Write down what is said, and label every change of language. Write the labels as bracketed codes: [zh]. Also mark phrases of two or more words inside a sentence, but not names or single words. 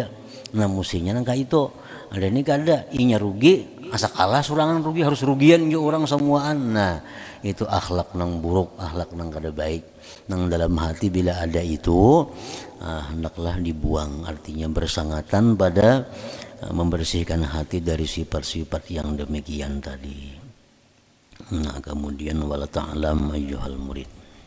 [bjn] Nah, mestinya nangka itu ada ini kada inya rugi, asa kalah surangan rugi, harus rugian juga orang semuaan. Nah, itu akhlak nang buruk, akhlak nang kada baik. [id] Nang dalam hati bila ada itu hendaklah dibuang, artinya bersangatan pada membersihkan hati dari sifat-sifat yang demikian tadi. Nah, kemudian [ar] ولا تعلم أيها المريد.